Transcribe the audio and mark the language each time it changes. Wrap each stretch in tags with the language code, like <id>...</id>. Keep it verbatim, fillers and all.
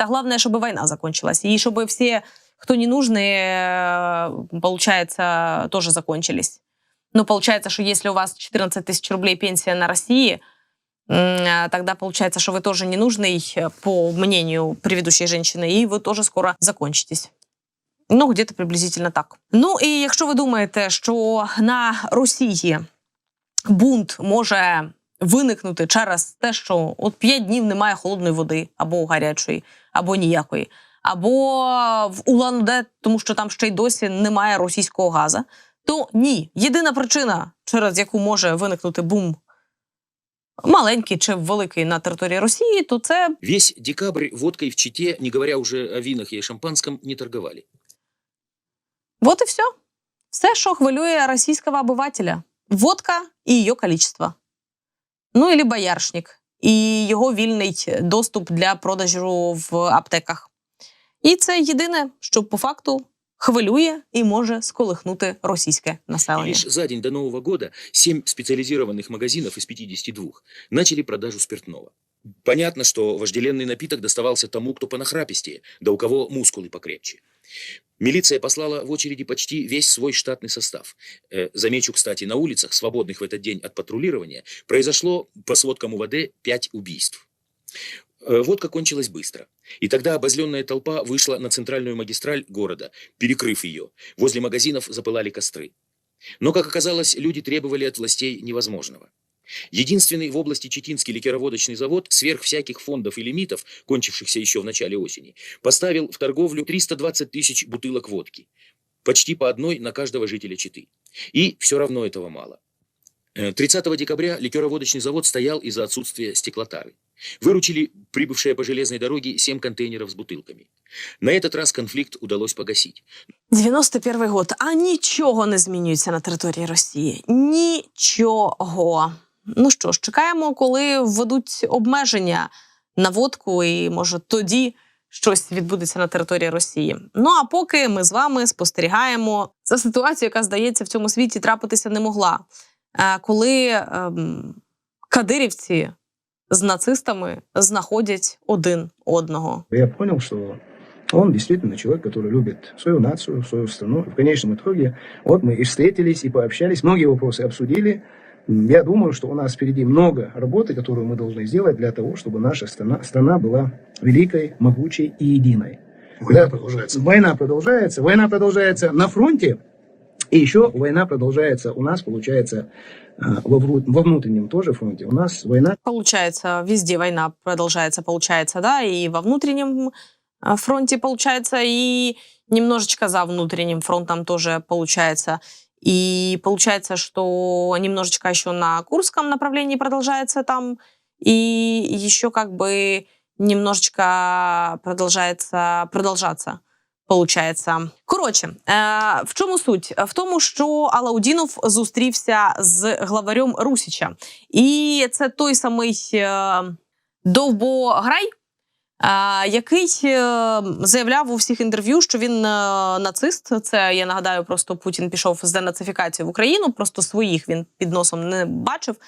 <ru>Это главное, чтобы война закончилась, и чтобы все, кто ненужные, получается, тоже закончились. Но получается, что если у вас</ru> <uk>чотирнадцять тисяч</uk> <ru>рублей пенсия на России, тогда получается, что вы тоже ненужный, по мнению предыдущей женщины, и вы тоже скоро закончитесь. Ну, где-то приблизительно так.</ru> <uk>Ну, і якщо ви думаєте, що на Росії бунт може виникнути через те, що от п'ять днів немає холодної води, або гарячої, або ніякої, або в Улан-Удэ, тому що там ще й досі немає російського газу, то ні. Єдина причина, через яку може виникнути бум маленький чи великий на території Росії, то це...</uk> <ru>Весь декабрь водкой в Чите, не говоря уже о винах и шампанском, не торговали.</ru> <uk>Вот і все. Все, що хвилює російського обивателя. Водка і її кількість. Ну, або бояршник. І його вільний доступ для продажу в аптеках. І це єдине, що по факту хвилює і може сколихнути російське населення. Лише за день до</uk> <ru>Нового года</ru> <uk>сім спеціалізованих магазинів із п'ятдесяти двох почали продажу спиртного.</uk> <ru>Понятно, что вожделенный напиток доставался тому, кто понахрапистее, да у кого мускулы покрепче. Милиция послала в очереди почти весь свой штатный состав. Э, замечу, кстати, на улицах, свободных в этот день от патрулирования, произошло, по сводкам УВД, пять убийств. Э, водка кончилась быстро. И тогда обозленная толпа вышла на центральную магистраль города, перекрыв ее. Возле магазинов запылали костры. Но, как оказалось, люди требовали от властей невозможного. Единственный в области Читинский ликероводочный завод сверх всяких фондов и лимитов, кончившихся еще в начале осени, поставил в торговлю триста двадцать тысяч бутылок водки. Почти по одной на каждого жителя Читы. И все равно этого мало. тридцатого декабря ликероводочный завод стоял из-за отсутствия стеклотары. Выручили прибывшие по железной дороге семь контейнеров с бутылками. На этот раз конфликт удалось погасить.</ru> <uk>дев'яносто перший год. А нічого не змінюється на території Росії. Нічого. Ну що ж, чекаємо, коли введуть обмеження на водку і, може, тоді щось відбудеться на території Росії. Ну, а поки ми з вами спостерігаємо за ситуацією, яка, здається, в цьому світі трапитися не могла. Коли ем, кадирівці з нацистами знаходять один одного. Я зрозумів,</uk> <ru>що он действительно человек, который любит свою нацию, свою страну. В конечном итоге, вот мы и встретились, и пообщались, многие вопросы обсудили. Я думаю, что у нас впереди много работы, которую мы должны сделать для того, чтобы наша страна, страна была великой, могучей и единой. Война да, продолжается. Война продолжается. Война продолжается на фронте. И еще война продолжается у нас, получается, во, во внутреннем тоже фронте. У нас война... Получается, везде война продолжается, получается, да, и во внутреннем фронте, получается, и немножечко за внутренним фронтом тоже получается. И получается, что немножечко еще на Курском направлении продолжается там, и еще как бы немножечко продолжается, продолжаться, получается.</ru> <uk>Короче, в чому суть? В тому, що Алаудінов зустрівся з главарем Русіча. І це той самий Довбограй, який заявляв у всіх інтерв'ю, що він нацист. Це, я нагадаю, просто Путін пішов з денацифікацією в Україну, просто своїх він під носом не бачив.</uk>